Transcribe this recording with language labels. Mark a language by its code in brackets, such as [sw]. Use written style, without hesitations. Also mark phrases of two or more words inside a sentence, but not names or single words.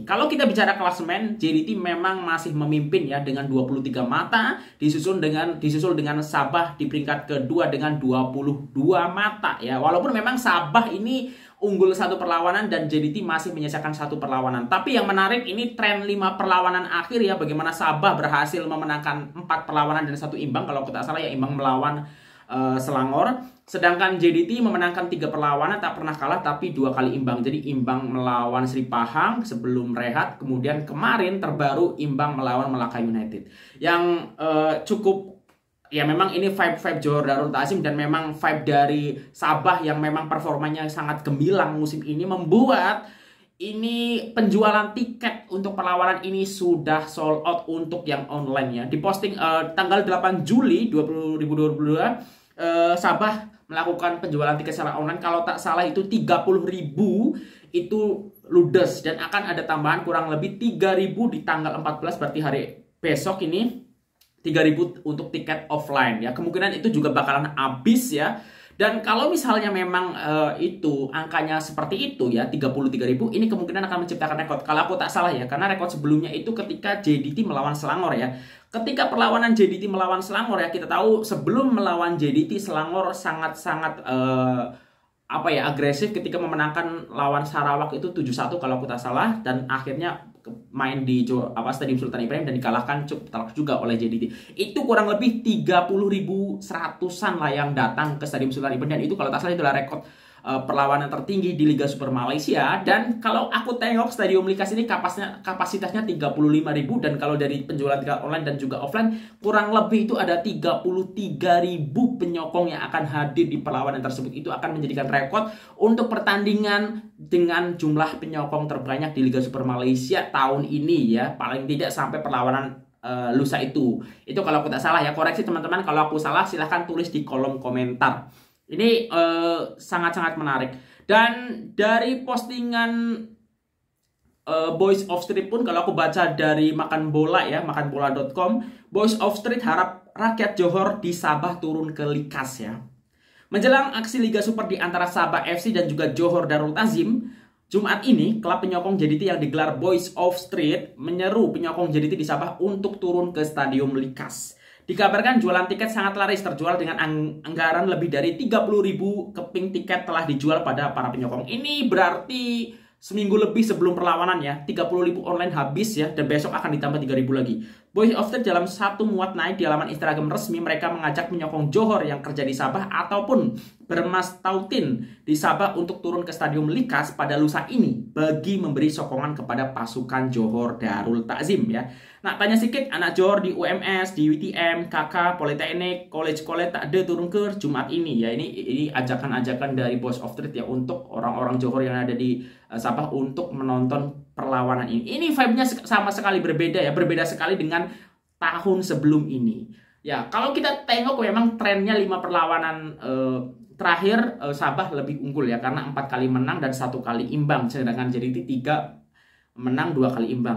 [id] Kalau kita bicara klasemen, JDT memang masih memimpin ya dengan 23 mata, disusul dengan Sabah di peringkat kedua dengan 22 mata ya. Walaupun memang Sabah ini unggul satu perlawanan dan JDT masih menyisakan satu perlawanan. Tapi yang menarik ini tren 5 perlawanan akhir ya, bagaimana Sabah berhasil memenangkan 4 perlawanan dan 1 imbang, kalau kita salah ya, imbang melawan Selangor. Sedangkan JDT memenangkan 3 perlawanan, tak pernah kalah tapi 2 kali imbang. Jadi imbang melawan Sri Pahang sebelum rehat, kemudian kemarin terbaru imbang melawan Melaka United. Yang cukup ya, memang ini vibe Johor Darul Takzim dan memang vibe dari Sabah yang memang performanya sangat gemilang musim ini membuat ini penjualan tiket untuk perlawanan ini sudah [en] sold out [id] untuk yang online ya. Diposting tanggal 8 Juli 2022 Sabah melakukan penjualan tiket secara online, kalau tak salah itu 30.000 itu ludes, dan akan ada tambahan kurang lebih 3.000 di tanggal 14, berarti hari besok ini 3.000 untuk tiket offline ya. Kemungkinan itu juga bakalan habis ya. Dan kalau misalnya memang itu angkanya seperti itu ya, 33.000, ini kemungkinan akan menciptakan rekor. Kalau aku tak salah ya, karena rekor sebelumnya itu ketika JDT melawan Selangor ya. Ketika perlawanan JDT melawan Selangor ya, kita tahu sebelum melawan JDT Selangor sangat-sangat agresif ketika memenangkan lawan Sarawak itu 7-1 kalau aku tak salah, dan akhirnya main di Stadium Sultan Ibrahim dan dikalahkan cukup telak juga oleh JDT. Itu kurang lebih 30.100-an lah yang datang ke Stadium Sultan Ibrahim, dan itu kalau tak salah itulah rekor perlawanan tertinggi di Liga Super Malaysia. Dan kalau aku tengok Stadium Likas ini kapasitasnya 35.000, dan kalau dari penjualan tiket online dan juga offline kurang lebih itu ada 33.000 penyokong yang akan hadir di perlawanan tersebut. Itu akan menjadikan rekor untuk pertandingan dengan jumlah penyokong terbanyak di Liga Super Malaysia tahun ini ya, paling tidak sampai perlawanan lusa itu. Itu kalau aku tak salah ya, koreksi teman-teman kalau aku salah, silahkan tulis di kolom komentar. Ini sangat-sangat menarik. Dan dari postingan Boys of Street pun, kalau aku baca dari Makan Bola ya, [ms] makanbola.com, Boys of Street harap rakyat Johor di Sabah turun ke Likas ya. Menjelang aksi Liga Super di antara Sabah FC dan juga Johor Darul Takzim, Jumat ini, klub penyokong JDT yang digelar Boys of Street menyeru penyokong JDT di Sabah untuk turun ke Stadium Likas. Dikabarkan jualan tiket sangat laris, terjual dengan anggaran lebih dari 30.000 keping tiket telah dijual pada para penyokong. [id] Ini berarti seminggu lebih sebelum perlawanan ya, 30.000 online habis ya, dan besok akan ditambah 3.000 lagi. [ms] Boys of Street dalam satu muat naik di halaman Instagram resmi, mereka mengajak penyokong Johor yang kerja di Sabah ataupun bermastautin di Sabah untuk turun ke Stadium Likas pada lusa ini bagi memberi sokongan kepada pasukan Johor Darul Takzim ya. Nah, tanya sedikit, anak Johor di UMS, di UTM, KK, Politeknik, College tak ada turun ke Jumat ini ya. [id] Ini ajakan-ajakan dari Boys of Street ya untuk orang-orang Johor yang ada di Sabah untuk menonton perlawanan ini. Ini vibe-nya sama sekali berbeda ya, berbeda sekali dengan tahun sebelum ini. Ya, kalau kita tengok memang trennya 5 perlawanan terakhir Sabah lebih unggul ya, karena 4 kali menang dan 1 kali imbang, sedangkan JDT 3 menang 2 kali imbang.